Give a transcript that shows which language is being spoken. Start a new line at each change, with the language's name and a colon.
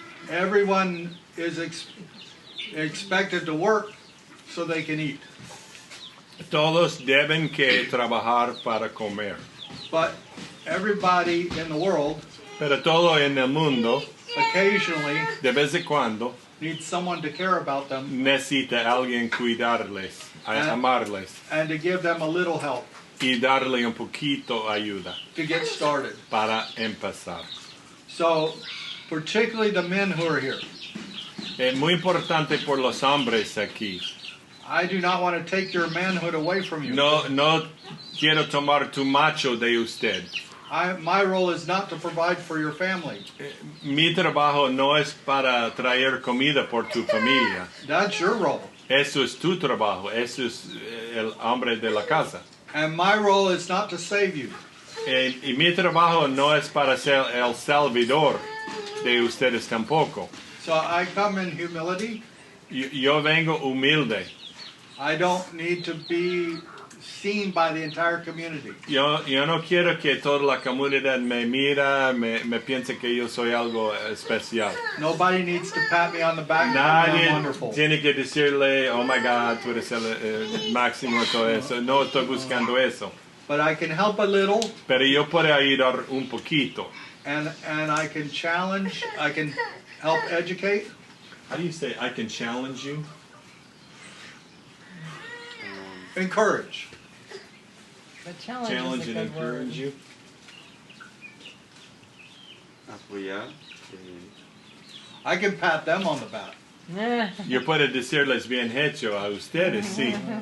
English: Everyone is expected to work so they can eat.
Spanish: Todos deben que trabajar para comer.
English: But everybody in the world
Spanish: Pero todo en el mundo,
English: occasionally
Spanish: de vez en cuando,
English: needs someone to care about them
Spanish: necesita alguien cuidarles, amarles
English: and to give them a little help
Spanish: y darle un poquito ayuda
English: to get started.
Spanish: para empezar.
English: So, particularly the men who are here,
Spanish: Es muy importante por los hombres aquí.
English: I do not want to take your manhood away from you.
Spanish: No quiero tomar tu macho de usted.
English: My role is not to provide for your family.
Spanish: Mi trabajo no es para traer comida por tu familia.
English: That's your role.
Spanish: Eso es tu trabajo. Eso es el hombre de la casa.
English: And my role is not to save you.
Spanish: Y mi trabajo no es para ser el salvador de ustedes tampoco.
English: So I come in humility.
Spanish: Yo vengo humilde.
English: I don't need to be seen by the entire community.
Spanish: Yo no quiero que toda la comunidad me mira, me piense que yo soy algo especial.
English: Nobody needs to pat me on the back and tell me I'm wonderful.
Spanish: Nadie tiene que decirle,
English: oh my God,
Spanish: tú eres el máximo y todo eso. No estoy buscando eso.
English: But I can help a little,
Spanish: Pero yo puedo ayudar un poquito.
English: and I can challenge, I can help educate, How do you say, I can challenge you? encourage. But challenge, Challenge is a and good word. encourage you?
Spanish: Apoyar.
English: I can pat them on the back.
Spanish: Yo puedo decirles bien hecho a ustedes, sí.